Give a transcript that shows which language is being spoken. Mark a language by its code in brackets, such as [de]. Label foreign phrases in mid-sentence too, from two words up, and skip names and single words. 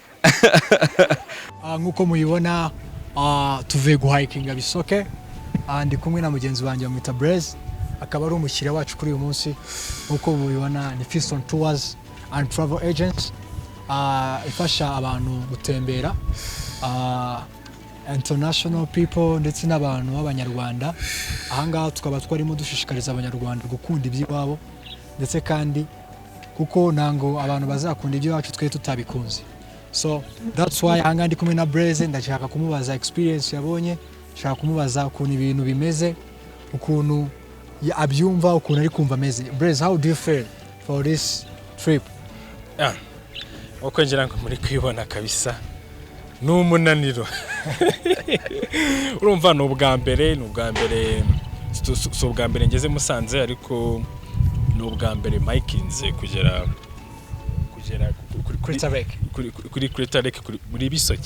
[rw] nkuko muyibona tuvuye guhikinga Bisoke ndi kumwe na mugenzi wanjye bamwita Blaze akaba ari umushyira wacu kuri uyu munsi nkuko mubibona ni Fiston Tours and Travel Agents ifasha abantu gutembera [en] international people [rw] ndetse n'abantu b'abanyarwanda ahangaha tukaba twarimo dushishikariza abanyarwanda gukunda iby'iwabo ndetse kandi kuko nango abantu bazakunda iby'iwacu twe tutabikunze. [en] So that's why [rw] hanga ndi kumwe na Blaze ndashaka kumubaza experience yabonye, ndashaka kumubaza ukuntu ibintu bimeze, ukuntu abyumva, ukuntu ari kumva ameze. [en] Blaze, how do you feel for this trip? [rw] Uko ngira ngo muri kwibona kabisa n'umunaniro. Urumva no ubwa mbere so ubwa mbere ngeze Musanze ariko no ubwa mbere Mikinze kugera kuri Kretarek muri Bisoke.